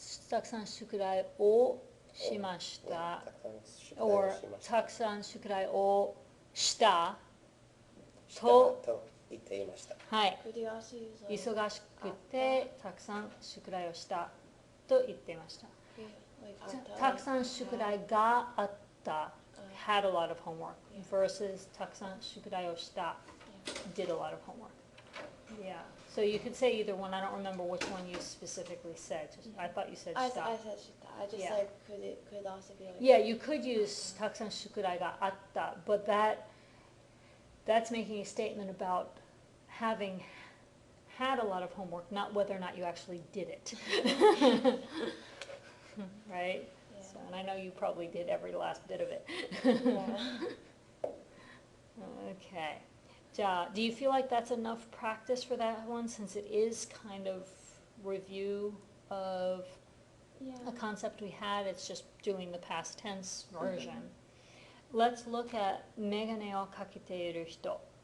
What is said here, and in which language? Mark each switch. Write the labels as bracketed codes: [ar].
[ja] たくさん宿題をしました。or たくさん宿題をしたと言っていました。はい。忙しくてたくさん宿題をしたと言っていました。たくさん宿題があった。 [en] had a lot of homework versus [ja] たくさん宿題をした [en] did a lot of homework. Yeah. So you could say either one. I don't remember which one you specifically said. I thought you said I stop. said shita. I just said could also be like. Yeah, you could use [ja] たくさん宿題があった, [en] but that's making a statement about having had a lot of homework, not whether or not you actually did it. Right? Yeah. So, and I know you probably did every last bit of it. Yeah. Okay. Do you feel like that's enough practice for that one, since it is kind of review of a concept we had? It's just doing the past tense version. Let's look at [ja] メガネをかけている人.